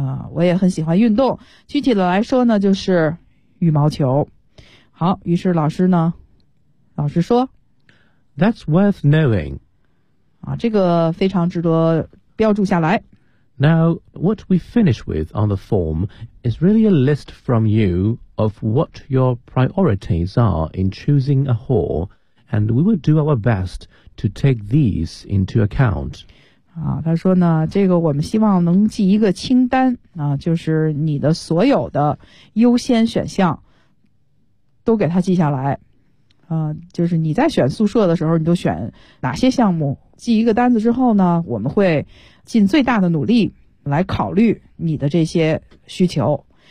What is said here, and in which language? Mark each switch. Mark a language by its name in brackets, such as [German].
[Chinese] 我也很喜欢运动，具体的来说呢就是羽毛球。好，于是老师呢，老师说 [English] That's worth knowing. [Chinese] 这个非常值得标注下来。 [English] Now, what we finish with on the form is really a list from you of what your priorities are in choosing a hall, and we will do our bestto take these into account. [Chinese] 他说呢，这个我们希望能记一个清单就是你的所有的优先选项都给他记下来就是你在选宿舍的时候你都选哪些项目，记一个单子之后呢，我们会尽最大的努力来考虑你的这些需求。